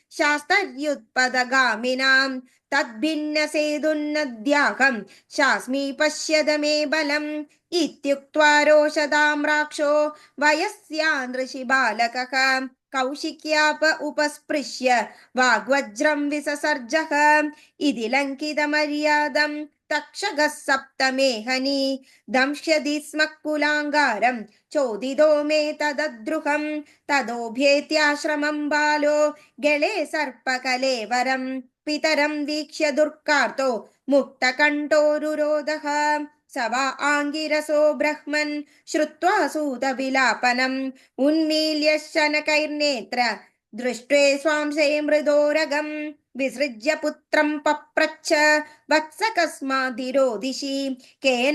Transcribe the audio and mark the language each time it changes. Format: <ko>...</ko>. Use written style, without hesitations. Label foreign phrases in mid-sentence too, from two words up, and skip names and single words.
<sa>ശാസ്ത്രയുത്പദഗാമിനാം തദ്ഭിന്നസേതുന്നദ്യാഹം ശാസ്മി പശ്യത മേ ബലം ഇത്യുക്ത്വാ രോഷതാമ്രാക്ഷോ വയസ്യാൻ ഋഷിബാലകഃ കൗശിക്യാപ ഉപസ്പൃശ്യ വാഗ്വജ്രം വിസസർജഃ ഇതി ലംഘിതമര്യാദം തക്ഷകഃ സപ്തമേഹനി ദംശ്യതി സ്മ കുലാങ്കാരം ചോദിതോ മേ തദദ്രുഹം തദോഭ്യേത്യാശ്രമം ബാലോ ഗളേ സർപ്പകലേവരം പിതരം വീക്ഷ്യ ദുർക്കാർത്തോ മുക്തകണ്ഠോരുരോധഃ स वा आङ्गिरसो ब्रह्मन् श्रुत्वा सूतविलापनम् उन्मील्य शनकैर्नेत्र दृष्ट्वे स्वांसे मृदोरगम् विसृज्य पुत्रम् पप्रच्छ वत्स कस्मादिरोदिषि केन</sa>